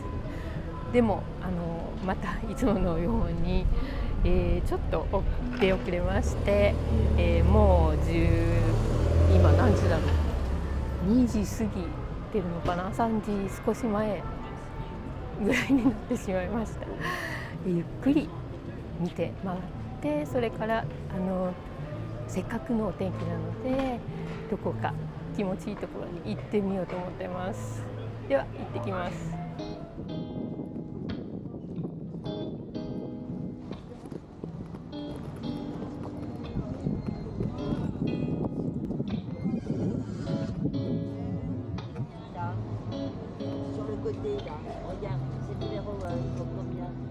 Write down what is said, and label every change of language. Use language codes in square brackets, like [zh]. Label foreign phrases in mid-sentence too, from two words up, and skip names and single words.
[ja] でもまたいつものように、ちょっと出遅れまして、もう今何時だろう、2時過ぎてるのかな、3時少し前ぐらいになってしまいました。ゆっくり見て回ってそれからせっかくのお天気なのでどこか気持ちいいところに行ってみようと思ってます。では行ってきます。 [fr] Sur le côté là, regarde, c'est le numéro combien?